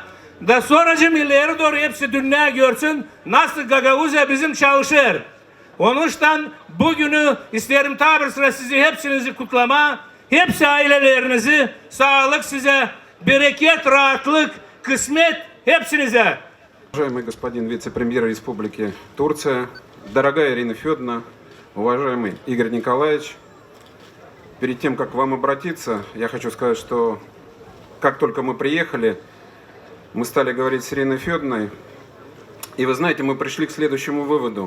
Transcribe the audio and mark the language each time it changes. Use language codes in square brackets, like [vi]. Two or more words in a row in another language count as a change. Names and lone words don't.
[gag] Da sonracım ileri doğru hepsi dünya görsün nasıl Gagavuzya bizim çalışır. Onun için bugünü isterim tabir sıra sizi hepsinizi kutlama, hepsi ailelerinizi, sağlık size, bereket, rahatlık, kısmet hepsinize. [ru] Уважаемый господин вице-премьер Республики Турция, дорогая Ирина Федоровна, уважаемый Игорь Николаевич, перед тем, как к вам обратиться, я хочу сказать, что как только мы приехали, мы стали говорить с Ириной Федоровной, и вы знаете, мы пришли к следующему выводу.